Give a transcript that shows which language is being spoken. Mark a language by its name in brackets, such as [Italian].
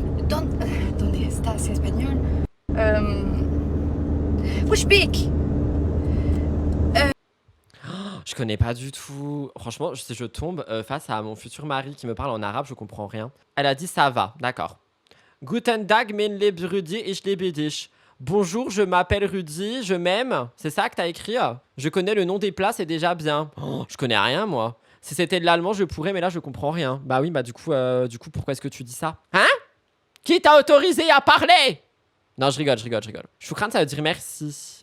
[Spanish] ¿Dónde está? [French] C'est espagnol. [Arabic] Wesh bik. [French] Je connais pas du tout. Franchement, si je tombe face à mon futur mari qui me parle en arabe, je comprends rien. Elle a dit ça va, d'accord. [German] Guten Tag, mein lieb Rudi, ich liebe dich. [French] Bonjour, je m'appelle Rudy, je m'aime. C'est ça que t'as écrit? Je connais le nom des plats, c'est déjà bien. Oh, je connais rien, moi. Si c'était de l'allemand, je pourrais, mais là, je comprends rien. Bah oui, bah du coup, pourquoi est-ce que tu dis ça? Hein? Qui t'a autorisé à parler? Non, je rigole. Choukran, ça veut dire merci.